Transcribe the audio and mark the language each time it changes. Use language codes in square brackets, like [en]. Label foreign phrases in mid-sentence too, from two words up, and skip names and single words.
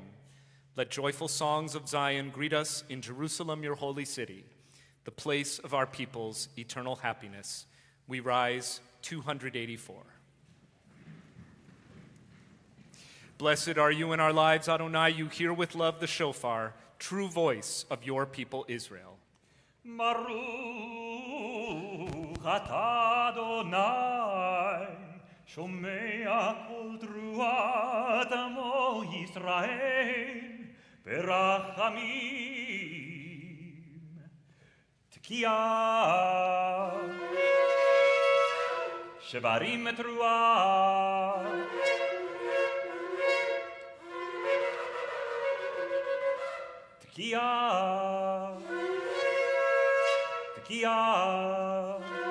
[en] Let joyful songs of Zion greet us in Jerusalem, your holy city, the place of our people's eternal happiness. We rise 284. Blessed are you in our lives, Adonai. You hear with love the shofar, true voice of your people Israel. [he] ברוך אתה אדוני, שומע קול תרועת עמו ישראל, ברחמים תקיעה, שברים תרועה, תקיעה, תקיעה,